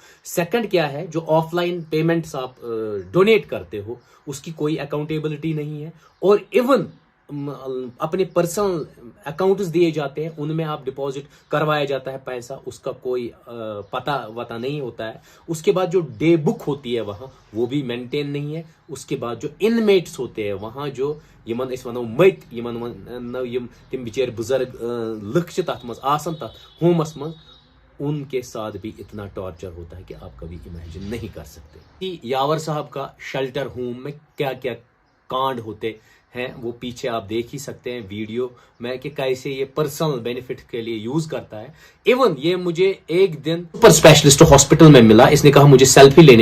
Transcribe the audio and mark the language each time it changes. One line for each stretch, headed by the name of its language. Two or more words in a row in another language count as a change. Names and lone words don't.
Hindi: सेकंड क्या है, जो
English: offline payments
Hindi: आप डोनेट करते हो उसकी कोई अकाउंटेबिलिटी नहीं है, और इवन अपने
English: personal accounts
Hindi: दिए जाते हैं, उनमें आप डिपॉजिट करवाया जाता है पैसा, उसका कोई पता वता नहीं होता है। उसके बाद जो
English: day book
Hindi: होती है वहां, वो भी मेंटेन नहीं है। उसके बाद जो इनमेट्स होते हैं वहां, जो
Kashmiri: यमन अस वनो मत यम तिम बिचार बुजुर्ग लुक छ तथ मज आसन तथ होमस मज,
Hindi: उनके साथ भी इतना टॉर्चर होता है कि आप कभी इमेजिन नहीं कर सकते। यावर साहब का
English: shelter home
Hindi: में क्या क्या कांड होते हैं वो पीछे आप देख ही सकते हैं वीडियो में, कि कैसे ये
English: personal benefit
Hindi: के लिए यूज करता है। इवन ये मुझे एक दिन
English: super specialist hospital
Hindi: में मिला, इसने कहा मुझे सेल्फी लेनी।